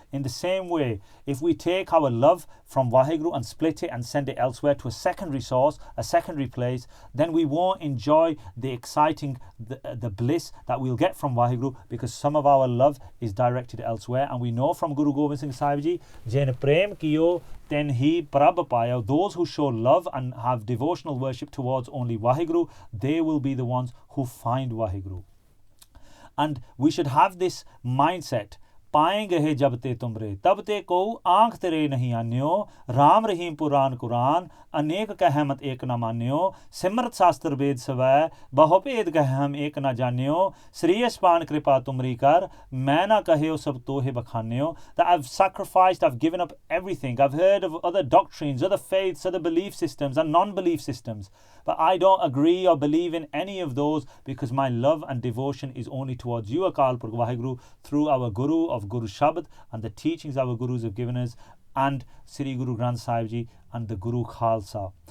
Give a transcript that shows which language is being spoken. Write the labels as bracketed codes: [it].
[en] In the same way, if we take our love from Vaheguru and split it and send it elsewhere to a secondary source, a secondary place, then we won't enjoy the exciting, the bliss that we'll get from Vaheguru, because some of our love is directed elsewhere. And we know from Guru Gobind Singh Sahib Ji, [bra] Jen Prem Kiyo Ten Hi Prabh Payo, [en] those who show love and have devotional worship towards only Vaheguru, they will be the ones who find Vaheguru. And we should have this mindset. [bra] पाएंगे है जब ते तुमरे तब ते को आंख तेरे नहीं आन्यो राम रहीम पुराण कुरान अनेक कह मत एक न मान्यो सिमरत शास्त्र वेद सवै बहुभेद कह हम एक न जान्यो श्रेयस पान कृपा तुमरी कर मैं न कहो सब तोहे बखान्यो. [en] That I've sacrificed, I've given up everything. I've heard of other doctrines, other faiths, other belief systems and non-belief systems, but I don't agree or believe in any of those, because my love and devotion is only towards you, Akal Purkh Vaheguru, through our Guru of Guru Shabad and the teachings our Gurus have given us, and Sri Guru Granth Sahib Ji and the Guru Khalsa.